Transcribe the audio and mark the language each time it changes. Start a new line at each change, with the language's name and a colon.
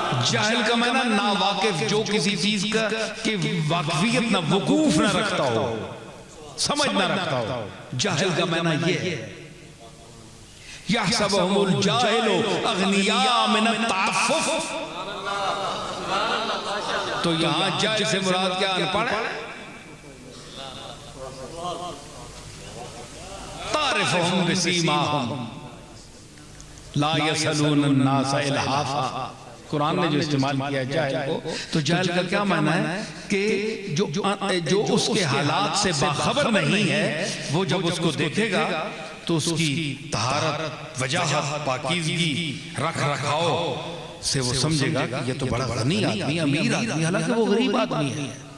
Urdu: جاہل کا معنی ناواقف، جو کسی چیز کا کہ واقفیت نہ، وقوف نہ رکھتا ہو، سمجھ نہ رکھتا ہو. جاہل کا معنی یہ ہے.
Arabic: یحسبہم الجاہل اغنیاء من التعفف.
Urdu: تو یہاں جاہل سے مراد کیا؟ ان پڑھ.
Arabic: تعرفہم بسیماہم لا یسألون الناس الحافا.
Urdu: قرآن نے جو استعمال کیا ہے جاہل کو، تو جاہل کا کیا معنی ہے کہ جو اس کے حالات سے باخبر نہیں ہے، وہ جب اس کو دیکھے گا تو اس کی طہارت، وجاہت، پاکیزگی، رکھ رکھاؤ سے وہ سمجھے گا کہ یہ تو بڑا غنی آدمی، امیر آدمی، حالانکہ وہ غریب آدمی ہے.